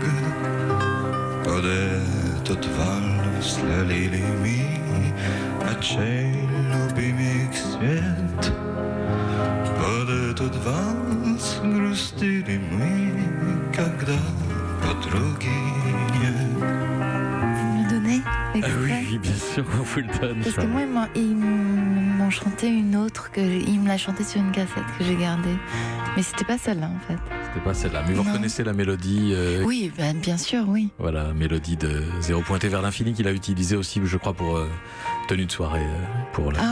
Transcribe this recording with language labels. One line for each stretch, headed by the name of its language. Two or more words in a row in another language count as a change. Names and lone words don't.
Russian: Под этот вальс лили мы очей любимых свет. Под этот вальс грустили мы, когда подруги нет.
French: Vous me donnez l'extrait Oui, bien sûr, on vous le donne. Parce que moi, ils m'ont chanté une autre, ils me l'a chantée sur une cassette que j'ai gardée. Mais c'était pas celle-là en fait. C'était pas celle-là, mais vous Non. reconnaissez la mélodie Oui, bien sûr, oui. Voilà, mélodie de Zéro pointé vers l'infini qu'il a utilisé aussi, je crois, pour tenue de soirée, pour la